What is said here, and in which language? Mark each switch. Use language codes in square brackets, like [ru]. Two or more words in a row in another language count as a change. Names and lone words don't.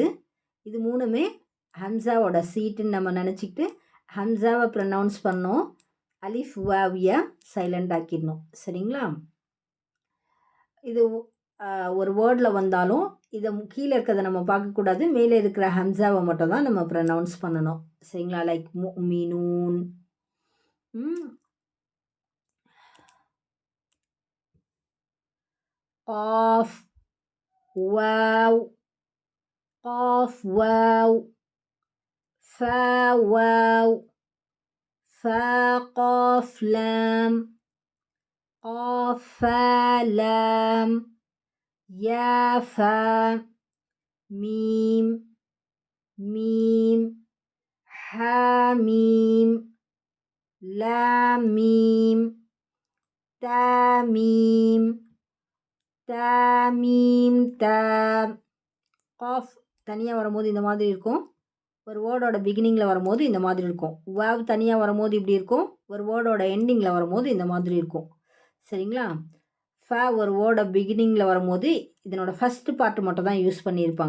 [ta] இது மூணுமே ஹம்சாவோட சீட்டுன்னு நம்ம நினச்சிக்கிட்டு ஹம்சாவை ப்ரொனவுன்ஸ் பண்ணோம், [ar] ألف واو يا [ta] சைலண்ட் ஆக்கிடணும். சரிங்களா? இது ஒரு வேர்டில் வந்தாலும் இதை கீழே இருக்கிறத நம்ம பார்க்கக்கூடாது, மேலே இருக்கிற ஹம்சாவை மட்டும் தான் நம்ம ப்ரனவுன்ஸ் பண்ணணும். சரிங்களா? லைக் முஃமினூன். [ar] قاف واو قاف واو فا واو فا قاف لام قاف فا لام يا فا ميم ميم حا ميم لام ميم تا ميم تا ميم تا. [ta] காஃப் தனியாக வரும்போது இந்த மாதிரி இருக்கும். ஒரு [en] wordோட beginningில் [ta] வரும்போது இந்த மாதிரி இருக்கும். வேவ் தனியாக வரும்போது இப்படி இருக்கும். ஒரு [en] wordோட endingில் [ta] வரும்போது இந்த மாதிரி இருக்கும். சரிங்களா? ஃப ஒரு [en] wordோட beginningில் [ta] வரும்போது இதனோட [en] first part [ta] மட்டும் தான் யூஸ் பண்ணியிருப்பாங்க.